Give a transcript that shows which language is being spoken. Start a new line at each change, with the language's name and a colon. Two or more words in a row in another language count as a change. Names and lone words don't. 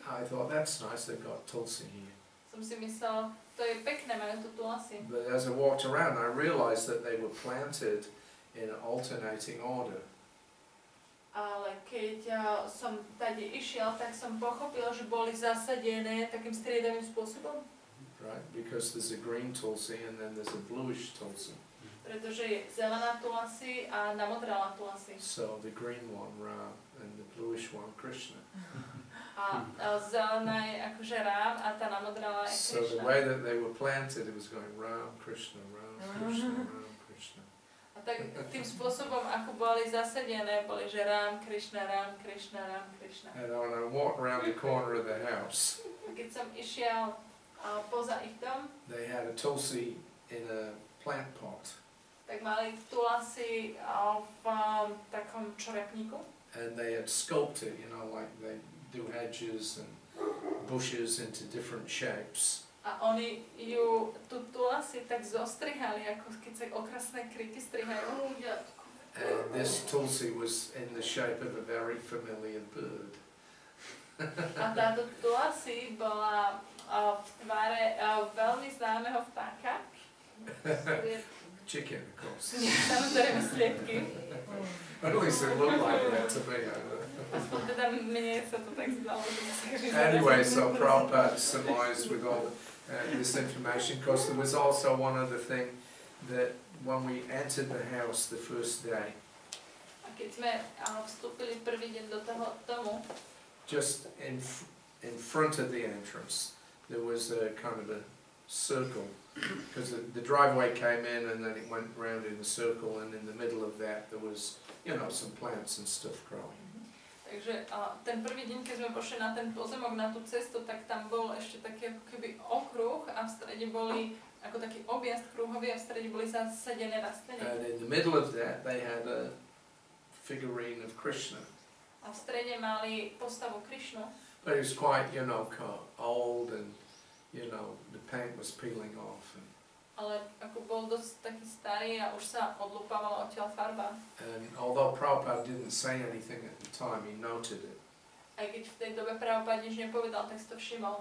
English: I thought, that's nice, they've got tulsi here.
Slovak: Som si myslel, to je pekné, majú tu tulasi.
English: But as I walked around, I realized that they were planted in alternating order.
Slovak: Ale keď som tady išiel, tak som pochopil, že boli zasadené takým striedavým spôsobom.
English: Right, because there's a green tulsi and then there's a bluish tulsi.
Slovak: Pretože je zelená tulasi a namodralá tulasi.
English: So the green one, Rama, and the bluish one,
Slovak: Krišna. A zelená je akože Rám a tá namodralá je
English: So the
Slovak: Krišna.
English: way that they were planted, it was going Ram, Krišna, Ram, Krišna, Ram, Krišna.
Slovak: A tak tým spôsobom, ako boli zasadené, boli, že Rám, Krišna, Rám, Krišna, Rám, Krišna.
English: And when I walked around the corner of the house,
Slovak: A keď som išiel poza ich dom,
English: they had a tulsi in a plant pot.
Slovak: tak mali tulasi v takom čorepníku.
English: And they had sculpted, you know, like they do hedges and bushes into different shapes.
Slovak: A oni ju, tú tulasi tak zostrihali, ako keď sa okrasné kryty strihajú.
English: And this tulsi was in the shape of a very familiar bird.
Slovak: A táto tulasi bola v tvare veľmi známeho vtáka.
English: Chicken, of course.
Slovak: Samozrejme sliepky.
English: At least it looked like that to me.
Slovak: Aspoň teda mne sa to tak zdalo, že sa
English: Anyway, so Prabhupada surmised with all this information, because there was also one other thing, that when we entered the house the first day,
Slovak: A keď sme vstúpili prvý deň do toho domu,
English: just in front of the entrance, there was a kind of a circle, because the driveway came in and then it went round in a circle, and in the middle of that there was, you know, some plants and stuff growing.
Slovak: takže ten prvý deň, keď sme pošli na ten pozemok, na tú cestu, tak tam bol ešte taký ako keby okruh a v strede boli ako taký objazd kruhový a v strede boli zasadené rastliny.
English: And in the middle of that they had a figurine of Krishna.
Slovak: A v strede mali postavu Krišnu.
English: But it was quite, you know, old, and, you know, the paint was peeling off.
Slovak: Ale ako bol dosť taký starý a už sa odlupávala odtiaľ farba.
English: And although Prabhupada didn't say anything at the time, he noted it.
Slovak: Aj keď v tej dobe Prabhupada nič nepovedal, tak si to všimol.